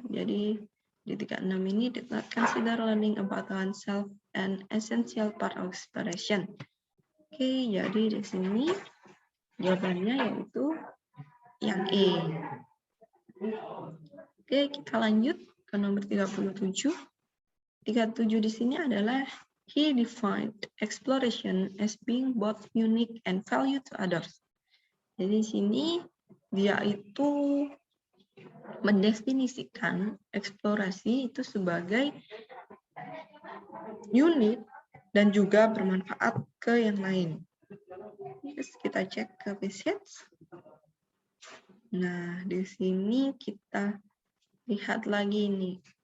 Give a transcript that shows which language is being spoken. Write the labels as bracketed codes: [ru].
[id] Jadi di 36 ini [en] did not consider learning about oneself an essential part of exploration. [id] Oke, jadi di sini jawabannya yaitu yang E. Oke, kita lanjut ke nomor 37. 37 di sini adalah [en] he defined exploration as being both unique and value to others. [id] Jadi di sini dia itu mendefinisikan eksplorasi itu sebagai unik dan juga bermanfaat ke yang lain. Terus kita cek ke basics. Nah, di sini kita lihat lagi nih.